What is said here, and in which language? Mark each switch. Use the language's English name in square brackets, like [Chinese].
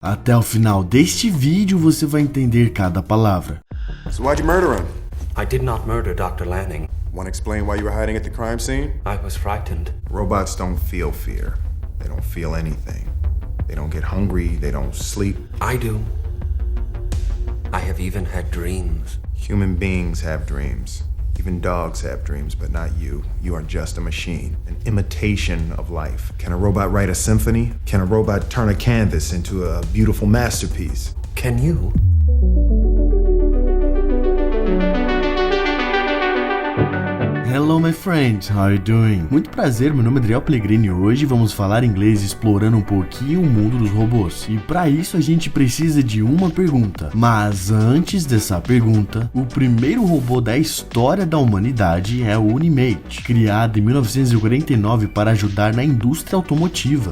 [Portuguese] Até o final deste vídeo você vai entender cada palavra. [English] So why'd you murder him? I did not murder Dr. Lanning. Want to explain why you were hiding at the crime scene? I was frightened. Robots don't feel fear. They don't feel anything. They don't get hungry, they don't sleep. I do. I have even had dreams. Human beings have dreams. Even dogs have dreams, but not you. You are just a machine, an imitation of life. Can a robot write a symphony? Can a robot turn a canvas into a beautiful masterpiece? Can you? Hello my friends, how are you doing? [Portuguese] Muito prazer, meu nome é Adriel Pellegrini e hoje vamos falar inglês explorando um pouquinho o mundo dos robôs. E para isso a gente precisa de uma pergunta. Mas antes dessa pergunta, o primeiro robô da história da humanidade é o Unimate, criado em 1949 para ajudar na indústria automotiva.